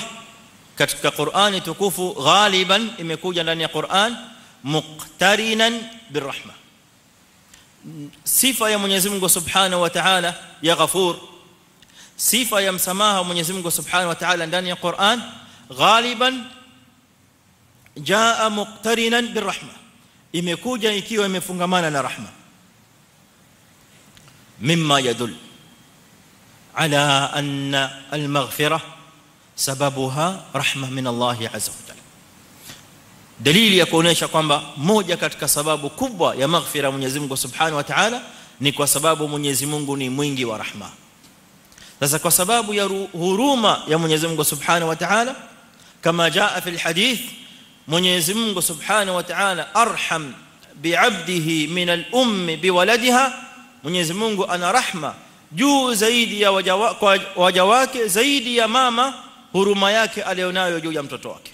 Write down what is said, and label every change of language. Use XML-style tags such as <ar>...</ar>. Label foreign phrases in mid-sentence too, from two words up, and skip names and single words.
<sw>Katika Qur'ani tukufu ghaliban imekuja ndani ya Qur'an</sw> <ar>مقترنا بالرحمة,</ar> <sw>sifa ya Mwenyezi Mungu</sw> <ar>سبحانه وتعالى</ar> <sw>ya ghafur, sifa ya msamaha Mwenyezi Mungu</sw> <ar>سبحانه وتعالى</ar> <sw>ndani ya Qur'an ghaliban</sw> <ar>جاء مقترنا بالرحمة,</ar> <sw>imekuja ikiwa imefungamana na rahma,</sw> <ar>مما يدل على أن المغفرة سببها رحمة من الله عز وجل.</ar> <sw>Dalili ya kuonesha kwamba moja katika sababu kubwa ya maghfira Mwenyezi Mungu</sw> <ar>سبحانه وتعالى</ar> <sw>ni kwa sababu Mwenyezi Mungu ni mwingi wa rahma. Sasa kwa sababu ya huruma ya Mwenyezi Mungu</sw> <ar>سبحانه وتعالى,</ar> <sw>kama</sw> <ar>جاء في الحديث,</ar> <sw>Mwenyezi Mungu</sw> <ar>سبحانه وتعالى أرحم بعبده من الأم بولدها,</ar> <sw>Mwenyezi Mungu ana rahma juu zaidi ya waja wake zaidi ya mama huruma yake alionayo juu ya mtoto wake.</sw>